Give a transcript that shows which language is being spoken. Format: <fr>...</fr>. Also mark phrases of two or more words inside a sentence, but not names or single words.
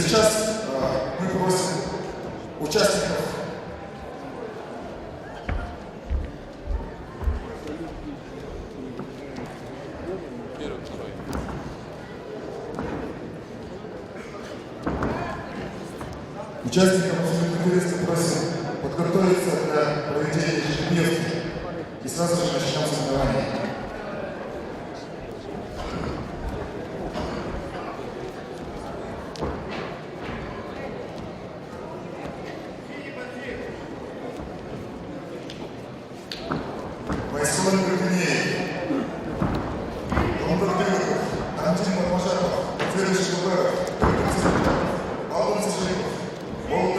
<ru>Сейчас мы просим участников абсолютного первенства просим подготовиться для проведения ежедневки и сразу же начнем соревнования. Вайсулан Гургунеев, Ломбар Беликов, Антин Мармажаров, Федор Шилберов, Алтын Сажиков, Володя</ru>